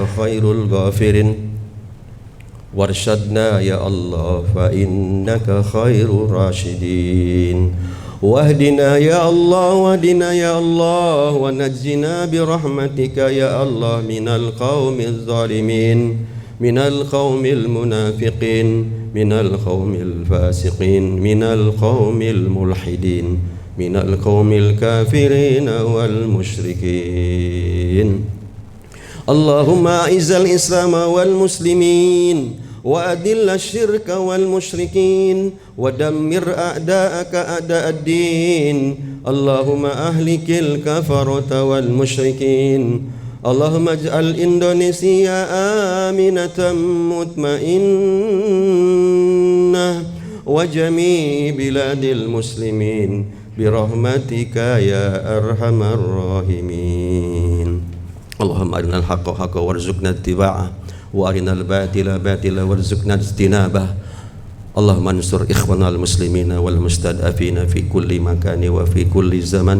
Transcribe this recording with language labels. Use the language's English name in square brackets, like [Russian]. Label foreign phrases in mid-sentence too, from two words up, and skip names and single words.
[Arabic] خير الغافرين وأرشدنا يا الله فإنك خير الراشدين واهدنا يا الله واهدنا يا الله ونجنا برحمتك يا الله من القوم الظالمين من القوم المنافقين من القوم الفاسقين من القوم الملحدين من القوم الكافرين والمشركين. اللهم أعز الإسلام والمسلمين وأذل الشرك والمشركين ودمر أعداءك أعداء الدين. اللهم أهلك الكفرة والمشركين. اللهم اجعل إندونيسيا آمنة مطمئنة وجميع بلاد المسلمين برحمتك يا أرحم الراحمين. اللهم أرنا الحق حقا وارزقنا اتباعه وأرنا الباطل باطلا وارزقنا اجتنابه. اللهم انصر إخواننا المسلمين والمستضعفين في كل مكان وفي كل زمن.